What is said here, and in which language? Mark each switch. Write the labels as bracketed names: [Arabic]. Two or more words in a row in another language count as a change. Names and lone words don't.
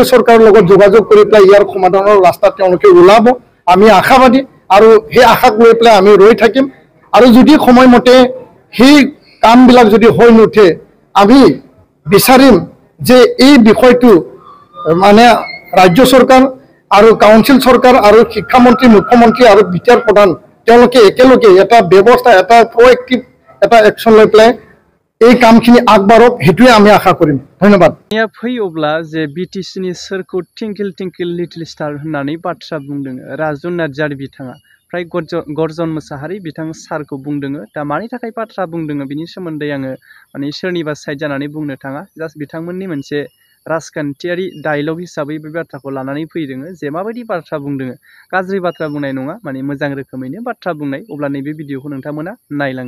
[Assamese] চৰকাৰৰ লগত যোগাযোগ কৰি পেলাই ইয়াৰ সমাধানৰ ৰাস্তা তেওঁলোকে ওলাব আমি আশাবাদী আৰু সেই আশাক লৈ পেলাই আমি ৰৈ থাকিম আৰু যদি সময়মতে সেই কামবিলাক যদি হৈ নুঠে আমি বিচাৰিম যে এই বিষয়টো মানে ৰাজ্য চৰকাৰ আৰু কাউন্সিল চৰকাৰ আৰু শিক্ষামন্ত্ৰী মুখ্যমন্ত্ৰী আৰু বিটিআৰ প্ৰধান তেওঁলোকে একেলগে এটা ব্যৱস্থা এটা প্ৰএক্টিভ এটা একশ্যন লৈ পেলাই এই কামখিনি আগবাঢ়ক সেইটোৱে আমি আশা কৰিম ধন্যবাদ [Bodo] फैयोब्ला जे बिटिसिनि सोरखौ [English] twinkle twinkle little star [Bodo] होननानै बाथ्रा बुंदों राजु नार्जारि बिथाङा फ्राय गर्जन मोसाहारि बिथां सारखौ बुंदों दा मानि थाखाय बाथ्रा बुंदों बिनि सोमोन्दै आङो माने सोरनिबा साइड जानानै बुंनो थाङा जास्ट बिथांमोननि मोनसे राजखान्थियारि डायलग हिसाबै बे बाथ्राखौ लानानै फैदों जे माबायदि बाथ्रा बुंदों गाज्रि बाथ्रा बुंनाय नङा माने मोजां रोखोमैनो बाथ्रा बुंनाय अब्ला नैबे भिडिअखौ नोंथांमोना नायलांदो